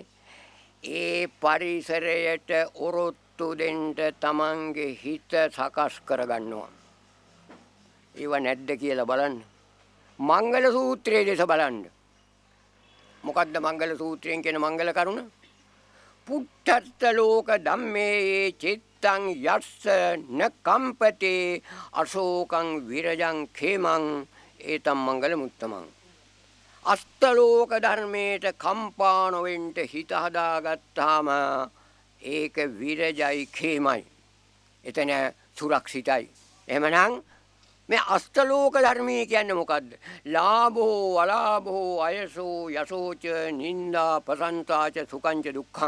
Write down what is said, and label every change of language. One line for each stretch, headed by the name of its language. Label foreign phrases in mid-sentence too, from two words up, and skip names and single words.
Sinhala: ඒ පරිසරයට ඔරොත්තු දෙන්න තමන්ගේ හිත සකස් කරගන්නවා. ඒව නැද්ද කියලා බලන්න. මංගල සූත්‍රයේ දේශ බලන්න. මොකද්ද මංගල සූත්‍රයෙන් කියන මංගල කරුණ?
Pali: පුට්ඨස්ස ලෝක ධම්මේ චිත්තං යස්ස න කම්පතේ අශෝකං විරජං khemං ඒතම් මංගල මුත්තමං.
Sinhala: අෂ්ටලෝක ධර්මයට කම්පා නොවෙන්න හිත හදාගත්තාම ඒක විරජයි khemයි. එතන සුරක්ෂිතයි. එහෙමනම් මේ අෂ්ටලෝක ධර්මයේ කියන්නේ මොකද්ද?
Pali: ලාභෝ අලාභෝ අයසෝ යසෝච නින්දා ප්‍රසන්තාච සුඛංච දුක්ඛං.